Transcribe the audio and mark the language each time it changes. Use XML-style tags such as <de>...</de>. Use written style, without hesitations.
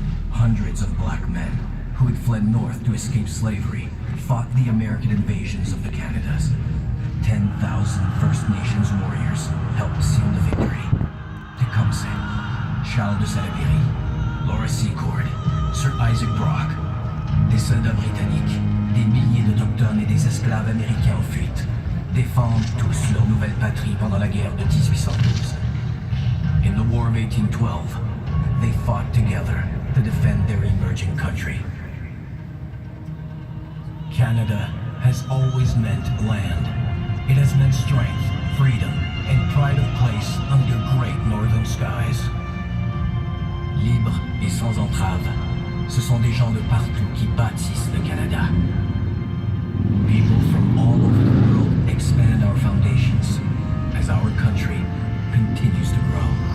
<en>Hundreds of black men, who had fled north to escape slavery, fought the American invasions of the Canadas. 10,000 First Nations warriors helped seal the victory.</en> <fr>Tecumseh, Charles de Salaberry, Laura Secord, Sir Isaac Brock, des soldats britanniques, des milliers d'Autochtones et des esclaves américains en fuite, défendent tous leur nouvelle patrie pendant la guerre de 1812.</fr> <en>In the War of 1812, they fought together to defend their emerging country. Canada has always meant land. It has meant strength, freedom, and pride of place under great northern skies.</en> <fr>Libre et sans entrave, ce sont des gens de partout qui bâtissent le Canada.</fr> <en>People from all over the world expand our foundations as our country continues to grow.</en>